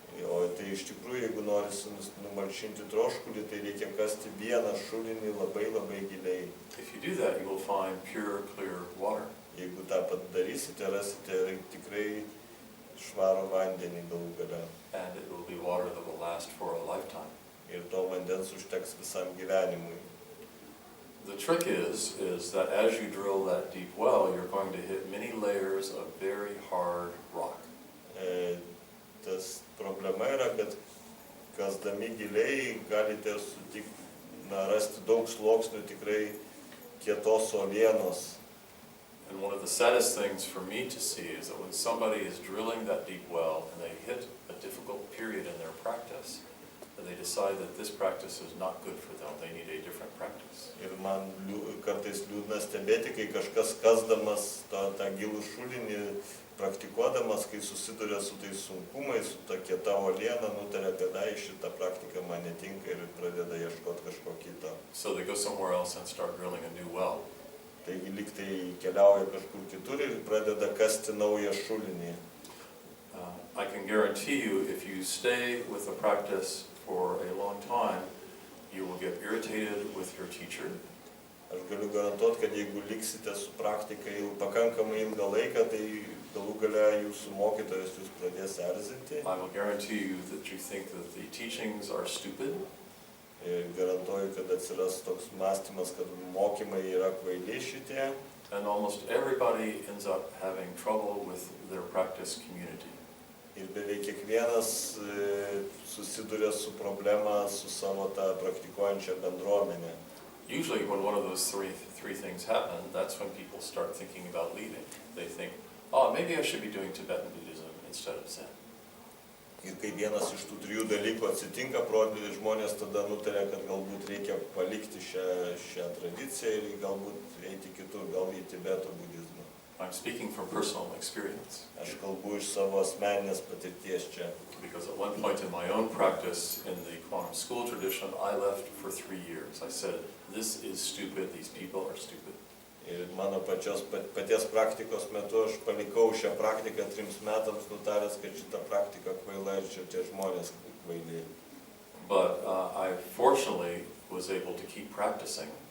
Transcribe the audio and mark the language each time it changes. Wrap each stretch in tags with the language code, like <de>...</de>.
<lt>O tai iš tikrųjų, jeigu norisi numalšinti troškulį, tai reikia kasti vieną šulinį labai labai giliai.</lt> <en>If you do that, you will find pure, clear water.</en> <lt>Jeigu tą padarysite, rasite tikrai švarų vandenį galų gale.</lt> <en>And it will be water that will last for a lifetime.</en> <lt>Ir to vandens užteks visam gyvenimui.</lt> <en>The trick is that as you drill that deep well, you're going to hit many layers of very hard rock.</en> <lt>Tas problema yra, kad kasdami giliai galite rasti daug sluoksnių tikrai kietos uolienos.</lt> <en>And one of the saddest things for me to see is that when somebody is drilling that deep well and they hit a difficult period in their practice, and they decide that this practice is not good for them, they need a different practice.</en> <lt>Ir man kartais liūdna stebėti, kai kažkas kasdamas tą gilų šulinį, praktikuodamas, kai susiduria su tais sunkumais, su ta kieta uoliena, nutarė, kad šitą praktiką man netinka ir pradeda ieškoti kažko kito.</lt> <en>So they go somewhere else and start drilling a new well.</en> <lt>Taigi lyg tai keliauja kažkur kitur ir pradeda kasti naują šulinį.</lt> <en>I can guarantee you, if you stay with the practice for a long time, you will get irritated with your teacher.</en> <lt>Aš galiu garantuoti, kad jeigu liksite su praktika jau pakankamai ilgą laiką, tai galų gale jūsų mokytojas jūs pradės erzinti.</lt> <en>I will guarantee you that you think that the teachings are stupid.</en> <lt>Ir garantuoju, kad atsiras toks mąstymas, kad mokymai yra kvaili šitie.</lt> <en>And almost everybody ends up having trouble with their practice community.</en> <lt>Ir beveik kiekvienas susiduria su problema su savo tą praktikuojančią bendruomenę.</lt> <en>Usually when one of those three things happen, that's when people start thinking about leaving. They think, oh, maybe I should be doing Tibetan Buddhism instead of Zen.</en> <lt>Ir kai vienas iš tų trijų dalykų atsitinka, žmonės tada nutarė, kad galbūt reikia palikti šią tradiciją ir galbūt eiti kitur, gal į Tibeto budizmą.</lt> <en>I'm speaking from personal experience.</en> <lt>Aš kalbu iš savo asmeninės patirties čia.</lt> <en>Because at one point in my own practice in the quantum school tradition, I left for 3 years. I said, this is stupid, these people are stupid.</en> <lt>Ir mano paties praktikos metu aš palikau šią praktiką 3 metams, nutaręs, kad šita praktika kvaila ir čia žmonės kvaili.</lt> <en>But I fortunately was able to keep practicing.</en>